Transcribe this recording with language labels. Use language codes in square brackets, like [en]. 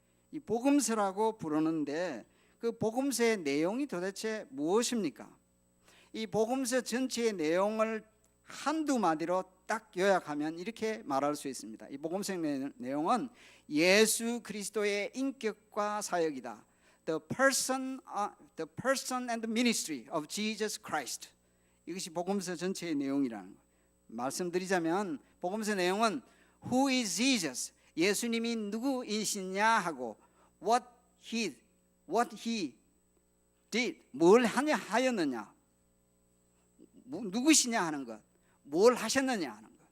[ko] 이 복음서라고 부르는데 그 복음서의 내용이 도대체 무엇입니까? 이 복음서 전체의 내용을 한두 마디로 딱 요약하면 이렇게 말할 수 있습니다. 이 복음서의 내용은 예수 그리스도의 인격과 사역이다. [en] The person and the ministry of Jesus Christ. [ko] 이것이 복음서 전체의 내용이라는 거예요. 말씀드리자면 복음서 내용은 [en] Who is Jesus? [ko] 예수님이 누구이시냐 하고 [en] What he did, [ko] 뭘 하였느냐, 누구시냐 하는 것, 뭘 하셨느냐 하는 것.